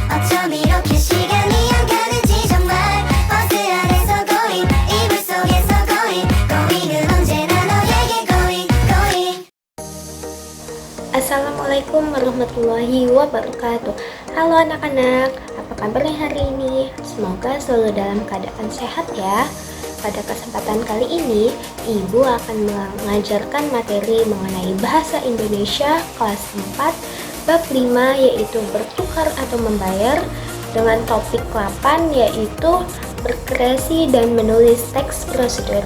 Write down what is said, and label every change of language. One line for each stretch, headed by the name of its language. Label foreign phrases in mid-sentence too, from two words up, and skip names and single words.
Korean: 나처럼 이렇게 시간이 안 가는지 정말 버스 안에서 고잉 이불 속에서 고잉은 언제나 너에게 고잉.
Arabic: السلام عليكم ورحمة الله وبركاته.
Indonesian: Halo anak-anak, apa kabarnya hari ini? Semoga selalu dalam keadaan sehat ya. Pada kesempatan kali ini, Ibu akan mengajarkan materi mengenai bahasa Indonesia kelas 4 bab 5 yaitu bertukar atau membayar, dengan topik 8 yaitu berkreasi dan menulis teks prosedur.